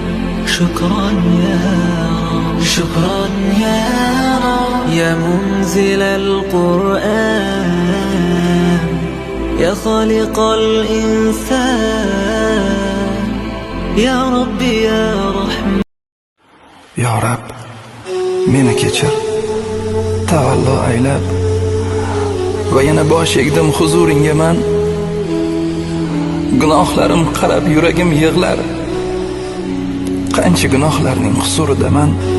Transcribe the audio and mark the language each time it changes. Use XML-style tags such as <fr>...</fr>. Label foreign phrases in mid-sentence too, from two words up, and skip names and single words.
<ar>شكرا يا رب، شكرا يا رب. يا منزل القرآن، يا خالق الإنسان، يا ربي يا رحمن.</ar> <uz>Ya Rab, meni kechir, tavallo aylab va yana bosh egdim huzuringga man. Gunohlarim qarab yuragim yig'lar, qancha gunohlarning huzuridaman.</uz>